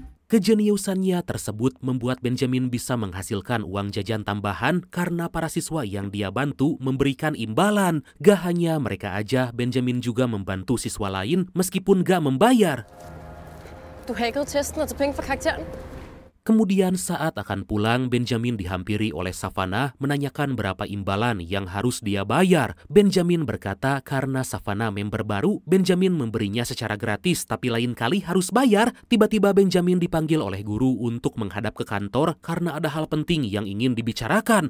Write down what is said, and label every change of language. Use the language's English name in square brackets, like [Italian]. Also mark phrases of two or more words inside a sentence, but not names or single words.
[Indonesian] Kejeniusannya tersebut membuat Benjamin bisa menghasilkan uang jajan tambahan karena para siswa yang dia bantu memberikan imbalan. Gak hanya mereka aja, Benjamin juga membantu siswa lain meskipun gak membayar. [Danish] Du hackede testen og tog penge for karakteren. [Indonesian] Kemudian saat akan pulang, Benjamin dihampiri oleh Savannah menanyakan berapa imbalan yang harus dia bayar. Benjamin berkata karena Savannah member baru, Benjamin memberinya secara gratis, tapi lain kali harus bayar. Tiba-tiba Benjamin dipanggil oleh guru untuk menghadap ke kantor karena ada hal penting yang ingin dibicarakan.